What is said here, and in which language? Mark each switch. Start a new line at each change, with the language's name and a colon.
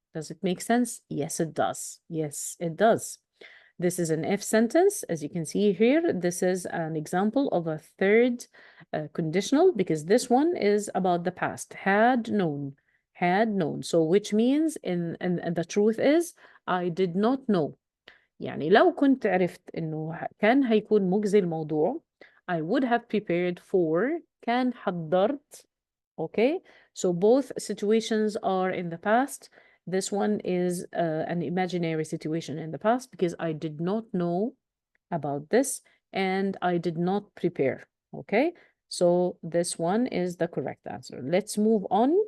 English: Does it make sense? Yes, it does. Yes, it does. This is an if sentence. As you can see here, this is an example of a third conditional because this one is about the past. Had known. So which means and the truth is I did not know.
Arabic: يعني لو كنت عرفت إنه كان هيكون مجزي الموضوع
English: I would have prepared for
Arabic: كان حضرت.
English: Okay, so both situations are in the past. This one is an imaginary situation in the past because I did not know about this and I did not prepare. Okay, so this one is the correct answer. Let's move on.